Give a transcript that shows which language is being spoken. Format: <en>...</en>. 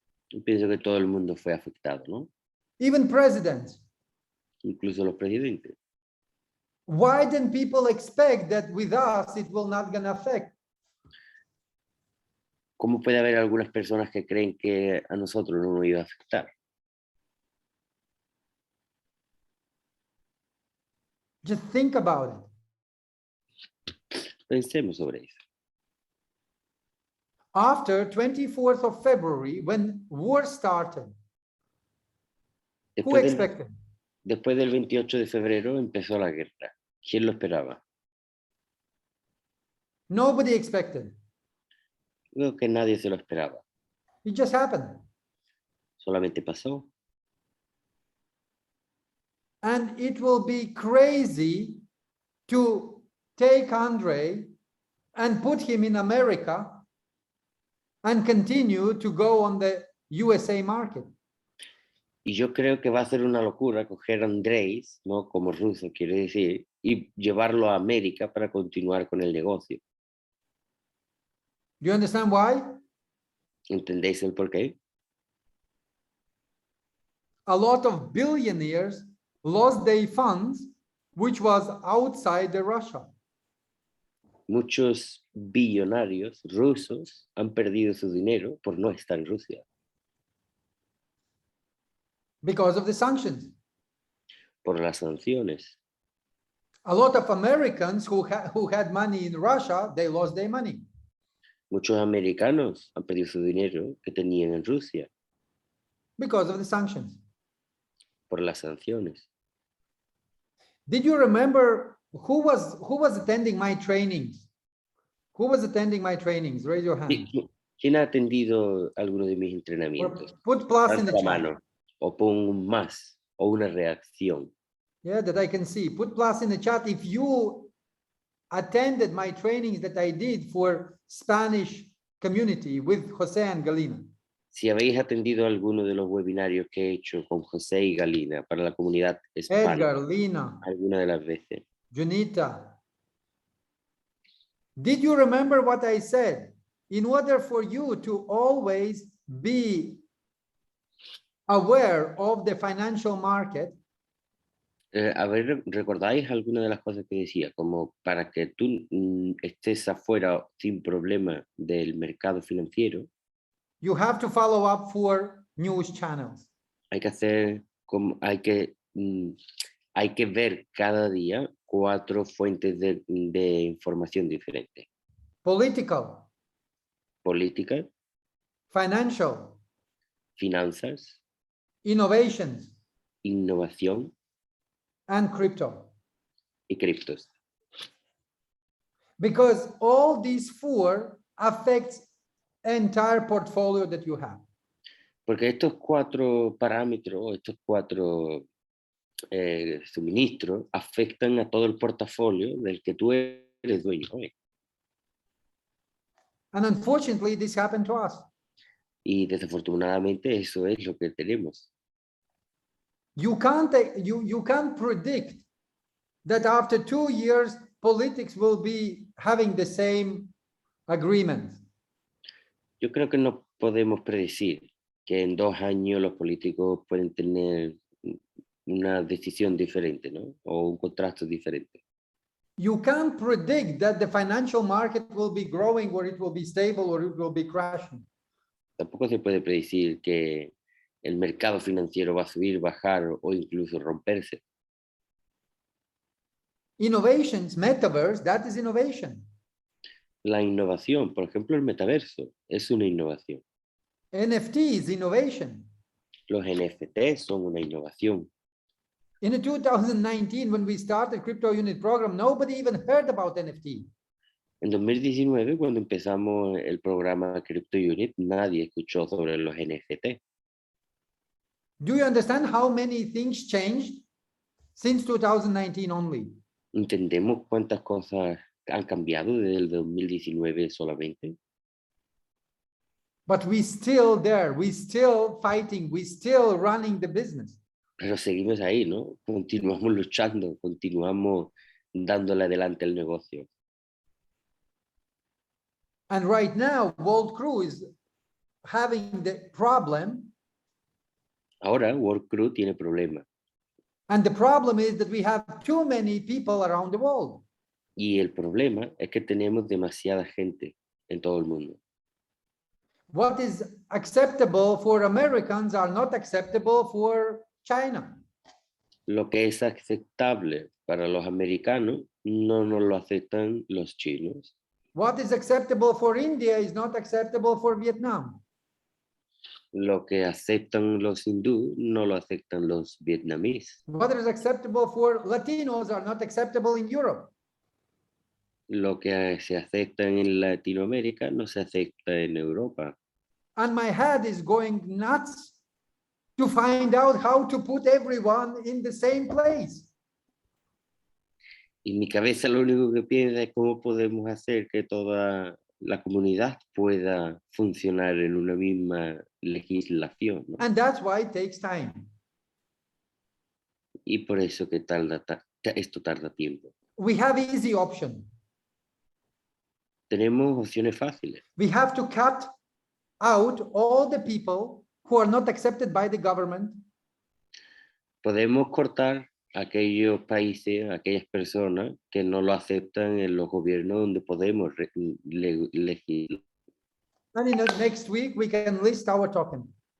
<es>Yo pienso que todo el mundo fue afectado, ¿no?</es> <en>even presidents.</en> <es>Incluso los presidentes.</es> <en>Why didn't people expect that with us it will not gonna affect?</en> <es>¿Cómo puede haber algunas personas que creen que a nosotros no nos iba a afectar?</es> <en>Just think about it.</en> <es>Pensemos sobre eso.</es> <en>After 24th of February, when war started, who expected?</en> <es>Después del 28 de febrero empezó la guerra. ¿Quién lo esperaba?</es> <en>Nobody expected.</en> <es>Creo que nadie se lo esperaba.</es> <en>It just happened.</en> <es>Solamente pasó.</es> <en>And it will be crazy to take Andre and put him in America and continue to go on the USA market.</en> <es>Y yo creo que va a ser una locura coger a Andrés, ¿no? Como ruso quiere decir, y llevarlo a América para continuar con el negocio.</es> <en>Do you understand why?</en> <es>¿Entendéis el porqué?</es> <en>A lot of billionaires lost their funds, which was outside the Russia.</en> <es>Muchos billonarios rusos han perdido su dinero por no estar en Rusia.</es> <en>Because of the sanctions.</en> <es>Por las sanciones.</es> <en>A lot of Americans who had money in Russia, they lost their money.</en> <es>Muchos americanos han perdido su dinero que tenían en Rusia.</es> <en>Because of the sanctions.</en> <es>Por las sanciones.</es> <en>Did you remember who was attending my trainings? Who was attending my trainings? Raise your hand.</en> <es>¿Quién ha atendido alguno de mis entrenamientos?</es> <en>Put plus in the</en> <es>la</es> <en>chat.</en> <es>mano, o pon un más, o una reacción.</es> <en>Yeah, that I can see. Put plus in the chat if you attended my trainings that I did for Spanish community with Jose and Galina.</en> <es>Si habéis atendido alguno de los webinarios que he hecho con José y Galina para la comunidad hispana, Edgar, Lina, alguna de las veces. Junita.</es> <en>Did you remember what I said? In order for you to always be aware of the financial market,</en> <es>A ver, ¿recordáis alguna de las cosas que decía? Como para que tú estés afuera sin problema del mercado financiero,</es> <en>you have to follow up 4 news channels.</en> <es>hay que hacer como hay que ver cada día 4 fuentes de información diferentes.</es> <en>Political,</en> <es>Política,</es> <en>financial,</en> <es>finanzas,</es> <en>innovations,</en> <es>innovación</es> <en>and crypto.</en> <es>y criptos.</es> <en>Because all these 4 affects entire portfolio that you have.</en> <es>Porque estos 4 parámetros, estos 4 suministros afectan a todo el portafolio del que tú eres dueño hoy.</es> <en>And unfortunately, this happened to us.</en> <es>Y desafortunadamente eso es lo que tenemos.</es> <en>You can't predict that after 2 years, politics will be having the same agreement.</en> <es>Yo creo que no podemos predecir que en 2 años los políticos pueden tener una decisión diferente, ¿no? O un contrato diferente.</es> <en>You can't predict that the financial market will be growing or it will be stable or it will be crashing.</en> <es>Tampoco se puede predecir que el mercado financiero va a subir, bajar o incluso romperse.</es> <en>Innovations, metaverse, that is innovation.</en> <es>La innovación, por ejemplo, el metaverso, es una innovación.</es> <en>NFT is innovation.</en> <es>Los NFT son una innovación.</es> <en>In the 2019, when we started Crypto Unit program, nobody even heard about NFT.</en> <es>En 2019, cuando empezamos el programa Crypto Unit, nadie escuchó sobre los NFT.</es> <en>Do you understand how many things changed since 2019 only?</en> <es>¿Entendemos cuántas cosas han cambiado desde el 2019 solamente?</es> <en>But we still there, we still fighting, we still running the business.</en> <es>Pero seguimos ahí, ¿no? Continuamos luchando, continuamos dándole adelante el negocio.</es> <en>And right now, World Crew is having the problem.</en> <es>Ahora World Crew tiene problemas.</es> <en>And the problem is that we have too many people around the world.</en> <es>Y el problema es que tenemos demasiada gente en todo el mundo.</es> <en>What is acceptable for Americans are not acceptable for China.</en> <es>Lo que es aceptable para los americanos no nos lo aceptan los chinos.</es> <en>What is acceptable for India is not acceptable for Vietnam.</en> <es>Lo que aceptan los hindú no lo aceptan los vietnamíes.</es> <en>What is acceptable for Latinos are not acceptable in Europe.</en> <es>Lo que se acepta en Latinoamérica no se acepta en Europa.</es> <en>And my head is going nuts to find out how to put everyone in the same place.</en> <es>Y mi cabeza lo único que piensa es cómo podemos hacer que toda la comunidad pueda funcionar en una misma legislación, ¿no?</es> <en>And that's why it takes time.</en> <es>Y por eso que esto tarda tiempo.</es> <en>We have easy option.</en> <es>Tenemos opciones fáciles.</es> <en>We have to cut out all the people who are not accepted by the government.</en> <es>Podemos cortar aquellos países, aquellas personas que no lo aceptan en los gobiernos donde podemos legislar.</es> <en>And in the next week, we can list our token.</en>